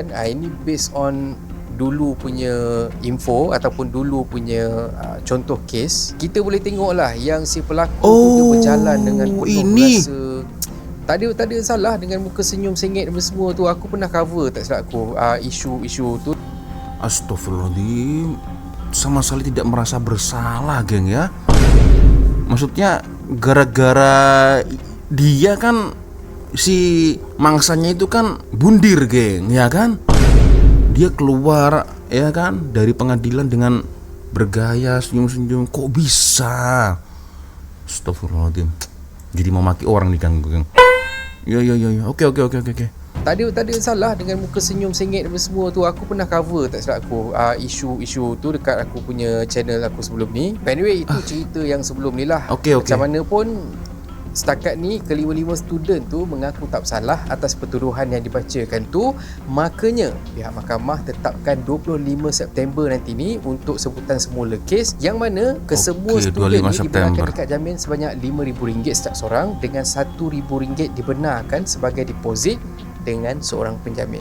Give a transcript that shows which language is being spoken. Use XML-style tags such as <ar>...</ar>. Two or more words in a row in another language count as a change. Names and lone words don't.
<ms>Ini</ms> <en>based on</en> <ms>dulu punya info ataupun dulu punya contoh kes. Kita boleh tengok lah yang si pelaku tu dia berjalan dengan penuh rasa tak ada salah, dengan muka senyum sengit dan semua tu. Aku pernah cover tak silap aku isu tu. Astaghfirullahaladzim,</ms> <id>sama sekali tidak merasa bersalah geng ya. Maksudnya gara-gara dia kan, si mangsanya itu kan bundir geng, ya kan. Dia keluar ya kan dari pengadilan dengan bergaya senyum-senyum. Kok bisa? Astagfirullahaladzim. Jadi mau maki orang nih geng. Ya. Oke.</id> <ms>Tak ada salah dengan muka senyum sengit dan semua tu. Aku pernah cover tak silap aku isu tu dekat aku punya channel aku sebelum ni.</ms> <en>But anyway,</en> <ms>itu cerita yang sebelum ni lah. Macam mana pun setakat ni kelima-lima student tu mengaku tak bersalah atas pertuduhan yang dibacakan tu. Makanya pihak mahkamah tetapkan 25 September nanti ni untuk sebutan semula kes, yang mana kesemua student ni dibenarkan dekat jamin sebanyak RM5,000 setiap seorang, dengan RM1,000 dibenarkan sebagai deposit dengan seorang penjamin.</ms>